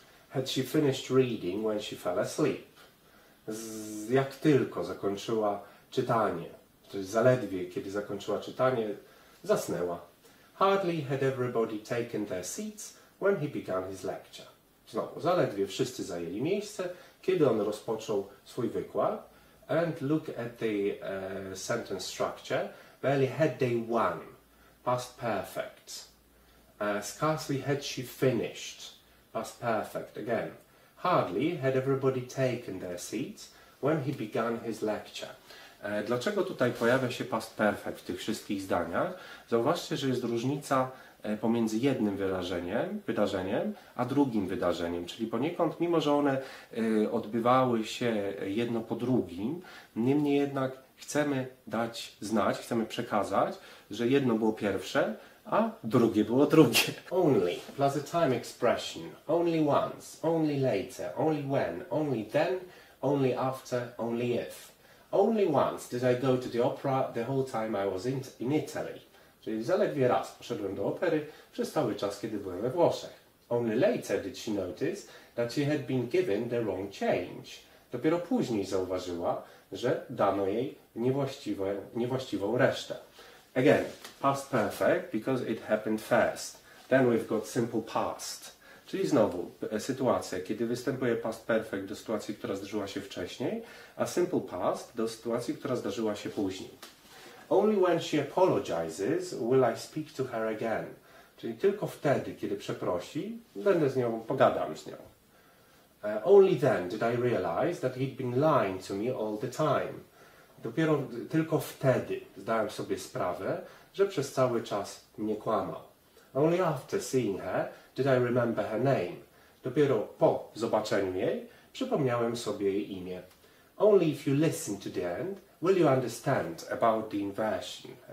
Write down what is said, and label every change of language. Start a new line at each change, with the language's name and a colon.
English: Had she finished reading when she fell asleep?
Polish: Jak tylko zakończyła czytanie, to jest zaledwie kiedy zakończyła czytanie, zasnęła.
English: Hardly had everybody taken their seats when he began his lecture.
Polish: Znowu, zaledwie wszyscy zajęli miejsce, kiedy on rozpoczął swój wykład.
English: And look at the sentence structure. Barely had they won. Past perfect. Scarcely had she finished. Past perfect again. Hardly had everybody taken their seats when he began his lecture.
Polish: Dlaczego tutaj pojawia się past perfect w tych wszystkich zdaniach? Zauważcie, że jest różnica pomiędzy jednym wydarzeniem, a drugim wydarzeniem. Czyli poniekąd, mimo że one odbywały się jedno po drugim, niemniej jednak chcemy dać znać, chcemy przekazać, że jedno było pierwsze, a drugie było drugie.
English: Only plus a time expression. Only once, only later, only when, only then, only after, only if. Only once did I go to the opera the whole time I was in Italy.
Polish: Czyli zaledwie raz poszedłem do opery przez cały czas, kiedy byłem we Włoszech.
English: Only later did she notice that she had been given the wrong change.
Polish: Dopiero później zauważyła, że dano jej niewłaściwą resztę.
English: Again, past perfect because it happened fast. Then we've got simple past.
Polish: Czyli znowu sytuacja, kiedy występuje past perfect do sytuacji, która zdarzyła się wcześniej, a simple past do sytuacji, która zdarzyła się później.
English: Only when she apologizes will I speak to her again.
Polish: Czyli tylko wtedy, kiedy przeprosi, pogadam z nią.
English: Only then did I realize that he'd been lying to me all the time.
Polish: Dopiero tylko wtedy zdałem sobie sprawę, że przez cały czas mnie kłamał.
English: Only after seeing her did I remember her name.
Polish: Dopiero po zobaczeniu jej przypomniałem sobie jej imię.
English: Only if you listen to the end will you understand about the inversion.